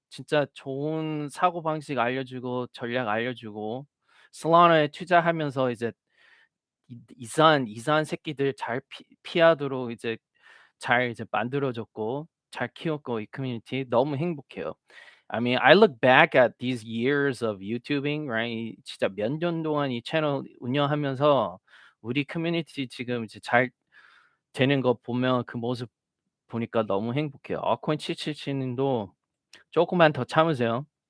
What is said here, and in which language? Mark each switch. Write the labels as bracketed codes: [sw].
[ko] 진짜 좋은 사고방식 알려주고 전략 알려주고 솔라나에 투자하면서 이제 이상한 새끼들 잘 피하도록 이제 잘 이제 만들어 줬고 잘 키웠고 이 커뮤니티 너무 행복해요. [en] I mean, I look back at these years of YouTubing, right? [ko] 진짜 몇 년 동안 이 채널 운영하면서 우리 커뮤니티 지금 이제 잘 되는 거 보면 그 모습 보니까 너무 행복해요. 코인 777님도 조금만 더 참으세요.